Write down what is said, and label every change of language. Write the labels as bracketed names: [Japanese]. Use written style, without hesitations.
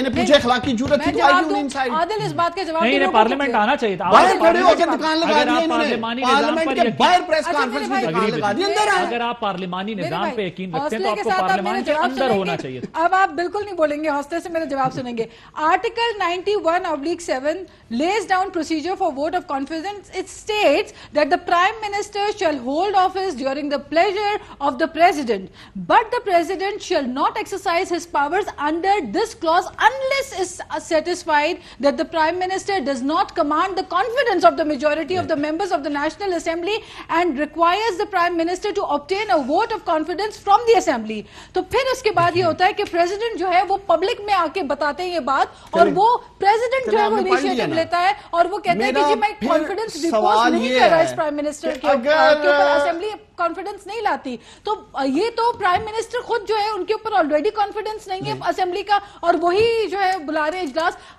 [Urdu] نے پوچھے اخلاقی جرات تھی تو آئی کیوں نہیں سائڈ. عادل اس بات کا جواب نہیں، پارلیمنٹ آنا چاہیے تھا. باہر کھڑے ہو کے دکان لگا دی انہوں نے، پارلیمنٹ کے باہر پریس کانفرنس میں دکان لگا دی. اگر آپ پارلیمانی نظام پہ یقین رکھتے ہیں تو آپ کو پارلیمان کے اندر ہونا چاہیے. اب آپ بالکل نہیں بولیں گے، حوصلے سے میرا جواب سنیں گے. [English] Article 91/7 lays down procedure for vote of confidence. It states that the Prime Minister shall hold office during the pleasure of the President, but the President shall not exercise his powers under this clause unless is satisfied that the Prime Minister does not command the confidence of the majority of the members of the National Assembly and requires the Prime Minister to obtain a vote of confidence from the Assembly. [Urdu] تو پھر اس کے بعد یہ ہوتا ہے کہ president جو ہے وہ پبلک میں آ کے بتاتے ہیں یہ بات، اور وہ پریزیڈنٹ جو ہے وہ انیشیٹو لیتا ہے اور وہ کہتا ہے کہ جی میں کانفیڈنس ڈپوز نہیں کر رہا اس پرائم منسٹر کے اوپر، اسمبلی کانفیڈنس نہیں لاتی. تو یہ تو پرائم منسٹر خود جو ہے ان کے اوپر آلریڈی کانفیڈنس نہیں ہے اسمبلی کا، اور وہی جو ہے بلا رہے اجلاس.